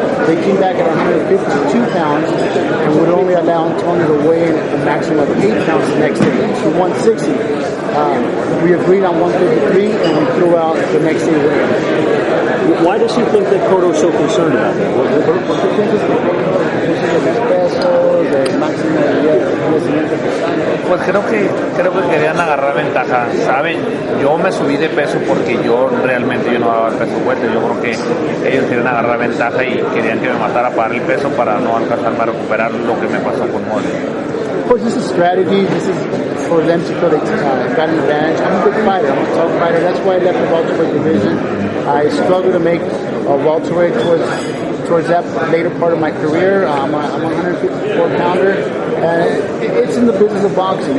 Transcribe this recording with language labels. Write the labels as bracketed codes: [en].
[en] They came back at 152 pounds and would only allow Antonio to weigh in at a maximum of 8 pounds the next day, so 160. We agreed on 153 and we threw out the next day weigh-in. Why does he think that Cotto's so concerned about that? [es] Pues creo que querían agarrar ventaja, ¿saben? Yo me subí de peso porque yo realmente no daba el peso fuerte, yo creo que ellos querían agarrar ventaja y querían que me matara para el peso para no alcanzarme a recuperar lo que me pasó con Molly. [en] Of course, this is strategy. This is for them to feel they got an advantage. I'm a good fighter. I'm a tough fighter. That's why I left the welterweight division. I struggled to make a welterweight towards that later part of my career. I'm a 154-pounder. It's in the business of boxing.